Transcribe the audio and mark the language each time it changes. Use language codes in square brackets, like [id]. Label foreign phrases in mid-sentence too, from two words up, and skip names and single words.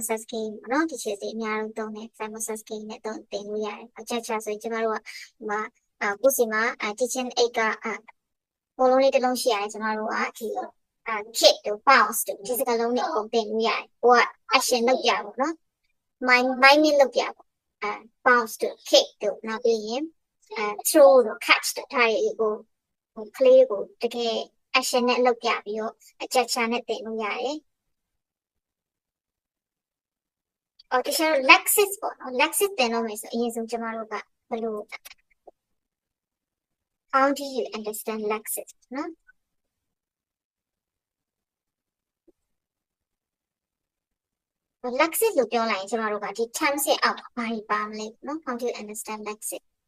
[my] Says game ပေါ့နော်ဒီချစ်စီအများဆုံးသုံးတယ် Simon Says game နဲ့သင်လို့ရတယ် cha-cha ဆိုရင်ကျွန်တော်တို့ကဒီမှာကိုစီမှာ [en] teaching aid [my] ကဘောလုံးလေးတစ်လုံးရှိရတယ်ကျမတို့ကဒီkick တို့ bounce တို့ဒီစကားလုံးတွေအကုန်သင်လို့ရတယ်ဟိုက action လုပ်ပြပါတော့ mind လုပ်ပြပါbounce တို့ kick တို့နောက်ပြီးရင်throw တို့ catch တို့ဒါတွေကိုကလေးကိုတကယ် action နဲ့လုပ်ပြပြီးတော့အချက်ချာနဲ့သင်လို့ရတယ် တခြား Lexis ပေါ့နော် Lexis သင်လို့မယ်ဆိုအရင်ဆုံးကျမတို့ကဘယ်လို [en] How do you understand Lexis [my] နော် Lexis လို့ပြောလိုက်ရင်ကျမတို့ကဒီ terms ရဲ့အောက်ဘာတွေပါမလဲနော် [en] How do you understand Lexis